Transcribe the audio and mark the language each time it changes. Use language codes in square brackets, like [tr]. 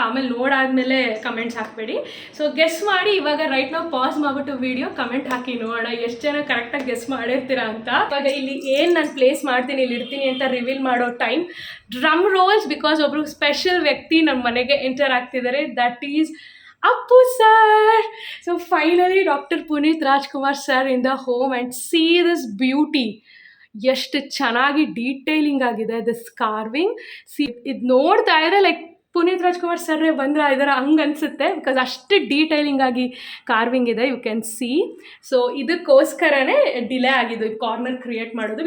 [kn] ಆಮೇಲೆ ನೋಡಾದ್ಮೇಲೆ ಕಮೆಂಟ್ಸ್ ಹಾಕಬೇಡಿ. So guess ಮಾಡಿ ಇವಾಗ ರೈಟ್ ನಾವು ಪಾಸ್ ಮಾಡಿಬಿಟ್ಟು ವಿಡಿಯೋ ಕಮೆಂಟ್ ಹಾಕಿ ನೋಡೋಣ ಎಷ್ಟು ಜನ ಕರೆಕ್ಟಾಗಿ ಗೆಸ್ ಮಾಡಿರ್ತೀರಾ ಅಂತ. ಇವಾಗ ಇಲ್ಲಿ ಏನು ನಾನು ಪ್ಲೇಸ್ ಮಾಡ್ತೀನಿ, ಇಲ್ಲಿ ಇಡ್ತೀನಿ ಅಂತ ರಿವೀಲ್ ಮಾಡೋ ಟೈಮ್ ಡ್ರಮ್ ರೋಲ್ಸ್. ಬಿಕಾಸ್ ಒಬ್ರು ಸ್ಪೆಷಲ್ ವ್ಯಕ್ತಿ ನಮ್ಮ ಮನೆಗೆ ಎಂಟರ್ ಆಗ್ತಿದ್ದಾರೆ. [en] That is Appu sir. So finally Dr. Puneet Rajkumar sir in the home, and see this beauty. [kn] ಎಷ್ಟು ಚೆನ್ನಾಗಿ ಡೀಟೇಲಿಂಗ್ ಆಗಿದೆ [en] This carving. [kn] ಇದು ನೋಡ್ತಾ ಇದ್ರೆ ಲೈಕ್ ಪುನೀತ್ ರಾಜ್ಕುಮಾರ್ ಸರ್ರೇ ಬಂದ್ರೆ ಇದರ ಹಂಗೆ ಅನಿಸುತ್ತೆ. ಬಿಕಾಸ್ ಅಷ್ಟು ಡೀಟೇಲಿಂಗ್ ಆಗಿ ಕಾರ್ವಿಂಗ್ ಇದೆ, [en] You can see. [kn] So ಇದಕ್ಕೋಸ್ಕರನೇ delay ಆಗಿದ್ದು ಈ ಕಾರ್ನರ್ ಕ್ರಿಯೇಟ್ ಮಾಡೋದು.